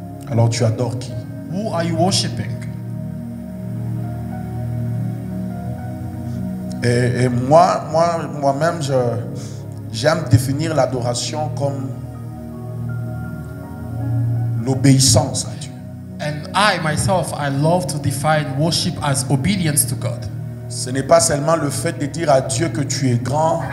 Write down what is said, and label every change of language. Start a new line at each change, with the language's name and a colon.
French: alors tu adores qui?
English: who are you worshiping?
French: Et moi-même, j'aime définir l'adoration comme l'obéissance à Dieu.
English: And I myself, I love to define worship as obedience to God.
French: Ce n'est pas seulement le fait de dire à Dieu que tu es grand.